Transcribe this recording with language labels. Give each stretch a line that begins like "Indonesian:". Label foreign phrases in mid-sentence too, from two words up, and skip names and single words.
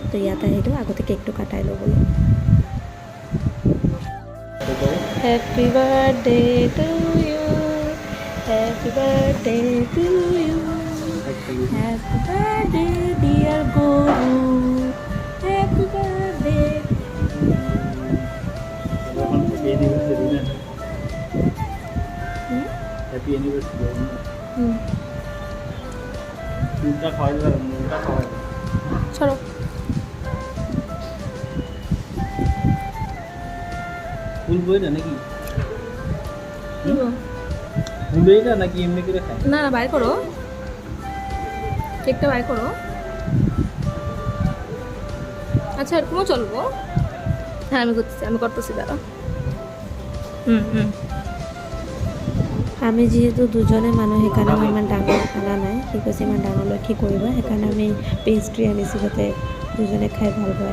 Assamese: তো ইয়াত আহিলোঁ আগতে কেকটো কাটাই লওঁ বুলি।
English: Happy birthday to you happy birthday to you happy birthday dear গৰু happy birthday। Happy anniversary
Hindi: उल्टा खाएगा उल्टा खाएगा चलो
Bangla: ফুল বইটা নাকি ফুল বইটা নাকি এমনি করে খায় না না বাইর করো কেকটা বাইর করো। আচ্ছা এরকমও চলবো। হ্যাঁ আমি করতেছি দাঁড়া।
Assamese: আমি যেহেতু দুজনে মানুহ সেইকাৰণে মই ইমান ডাঙৰ খানা নাই। সি কৈছে ইমান ডাঙৰলৈ কি কৰিবা সেইকাৰণে আমি পেষ্ট্ৰি আনিছোঁ যাতে দুজনে খাই ভাল পাওঁ।